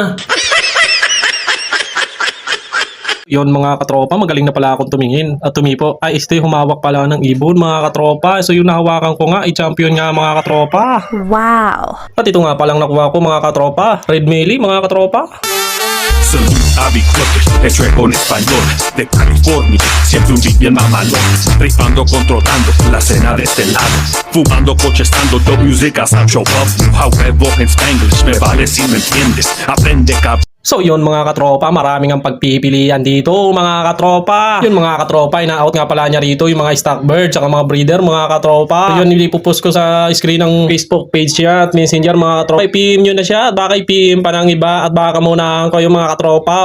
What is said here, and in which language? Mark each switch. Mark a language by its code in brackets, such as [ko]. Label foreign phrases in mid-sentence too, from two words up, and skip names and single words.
[tl] Yon mga katropa, magaling na pala akong tumingin at tumipo. Ay, humawak pala ng ibon mga katropa. So yung nahawakan ko nga, i-champion nga mga katropa. Wow! At ito nga palang nakuha ko mga katropa. Red Melee mga katropa. [es] Soy abicotes, hecho con español de California, siempre un beat bien mamalón, rifando, controlando la escena de este lado, fumando, cochestando, [en] top music [es] hasta [en] show up, [es] however en Spanglish, me vale si me entiendes, aprende cabrón. [tl] So yun mga katropa, maraming ang pagpipilian dito mga katropa. Yun mga katropa, ina-out nga pala niya rito yung mga stock bird tsaka mga breeder mga katropa. So yun, ilipopost ko sa screen ng Facebook page niya at Messenger mga katropa. I-PM nyo na siya, baka i-PM pa ng iba at baka munahan ko yung mga katropa.